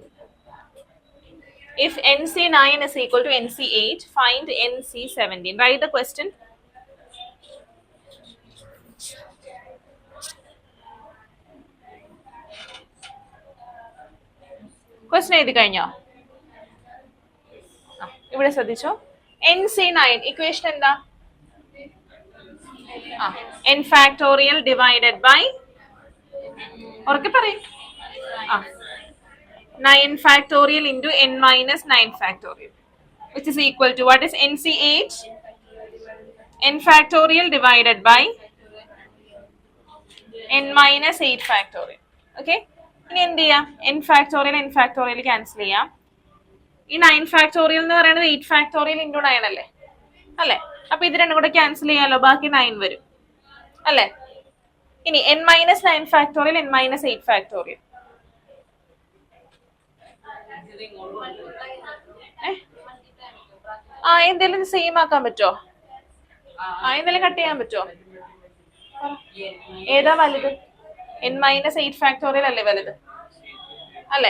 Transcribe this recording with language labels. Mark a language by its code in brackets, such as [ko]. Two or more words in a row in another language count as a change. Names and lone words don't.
[en] If NC9 is equal to NC8, find NC17. Write the question. Question [ml] എഴുതി കഴിഞ്ഞോ? ഇവിടെ ശ്രദ്ധിച്ചോ. NC9 ഇക്വേഷൻ എന്താ? [en] n factorial divided by [ml] ഓർക്കെ പറയും [en] 9 factorial into n minus 9 factorial, which is equal to what is NC8? n factorial divided by n minus 8 factorial. [ml] Okay, ഇനി എന്ത് ചെയ്യാം? [en] n factorial [ml] ക്യാൻസൽ ചെയ്യാം. ഈ 9 factorial എന്ന് പറയുന്നത് [en] 8 factorial into 9 [ml] അല്ലേ? അല്ലേ? അപ്പൊ ഇത് രണ്ടും കൂടെ ക്യാൻസൽ ചെയ്യാലോ, ബാക്കി 9 വരും അല്ലേ? [en] ഇനി n minus 9 factorial, n minus 8 factorial. [ml] എന്തെങ്കിലും സെയിം ആക്കാൻ പറ്റോ? എന്തെങ്കിലും കട്ട് ചെയ്യാൻ പറ്റോ? ഏതാ വലുത്? [en] n minus 8 factorial [ml] അല്ലേ വലുത്? അല്ലേ?